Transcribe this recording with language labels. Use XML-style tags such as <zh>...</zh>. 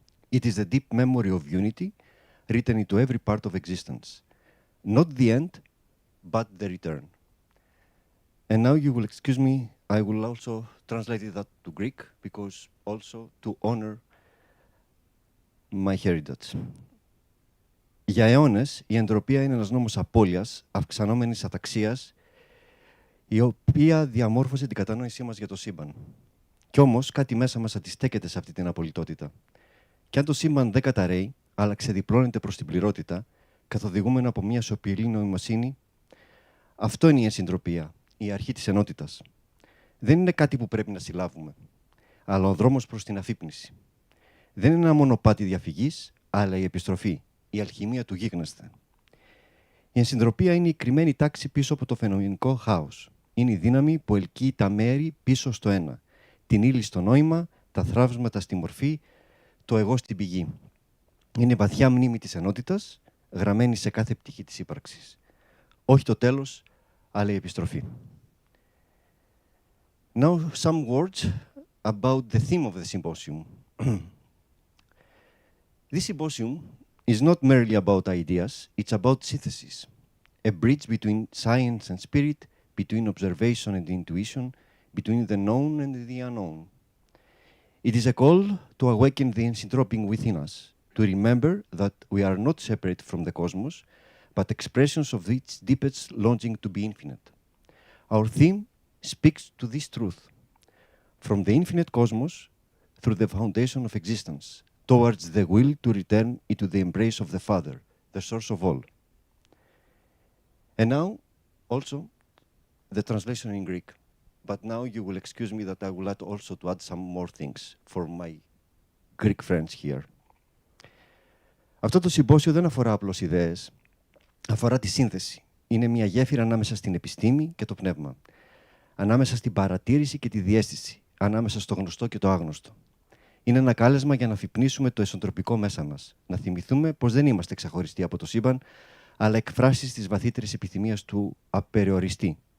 <en>It is the deep memory of unity written into every part of existence. Not the end, but the return. And now you will excuse me, I will also translate that to Greek, because also to honor my heritage.</en> <el>Για αιώνες, η εντροπία είναι ένας νόμος απώλειας, αυξανόμενης αταξίας, η οποία διαμόρφωσε την κατανόησή μας για το σύμπαν. Κι όμως κάτι μέσα μας αντιστέκεται σε αυτή την απολυτότητα. Κι αν το σύμπαν δεν καταραίει, αλλά ξεδιπλώνεται προς την πληρότητα, καθοδηγούμενο από μια σιωπηλή νοημοσύνη, αυτό είναι η ενσυντροπία, η αρχή της ενότητας. Δεν είναι κάτι που πρέπει να συλλάβουμε, αλλά ο δρόμος προς την αφύπνιση. Δεν είναι ένα μονοπάτι διαφυγής, αλλά η επιστροφή, η αλχημία του γίγνεσθε. Η ενσυντροπία είναι η κρυμμένη τάξη πίσω από το φαινομενικό χάος. Είναι η δύναμη που ελκύει τα μέρη πίσω στο ένα, την ύλη στο νόημα, τα θραύσματα στη μορφή, το εγώ στην πηγή. Είναι βαθιά μνήμη της ενότητας, γραμμένη σε κάθε πτυχή της ύπαρξης. Όχι το τέλος, αλλά η επιστροφή.</el> <en>Now, some words about the theme of the symposium. This symposium is not merely about ideas, it's about synthesis, a bridge between science and spirit, between observation and intuition, between the known and the unknown. It is a call to awaken the Ensyntropy within us, to remember that we are not separate from the cosmos, but expressions of its deepest longing to be infinite. Our theme speaks to this truth, from the infinite cosmos through the foundation of existence, towards the will to return into the embrace of the Father, the source of all. And now, also, the translation in Greek. But now you will excuse me that I would like also to add some more things for my Greek friends here.</en> <el>Αυτό το συμπόσιο δεν αφορά απλώς ιδέες, αφορά τη σύνθεση. Είναι μια γέφυρα ανάμεσα στην επιστήμη και το πνεύμα, ανάμεσα στην παρατήρηση και τη διαίσθηση, ανάμεσα στο γνωστό και το άγνωστο. Είναι ένα κάλεσμα για να αφυπνίσουμε το εσωντροπικό μέσα μας, να θυμηθούμε πως δεν είμαστε ξεχωριστοί από το σύμπαν, αλλά εκφράσεις της βαθύτερης επιθυμίας του απεριοριστή.</el>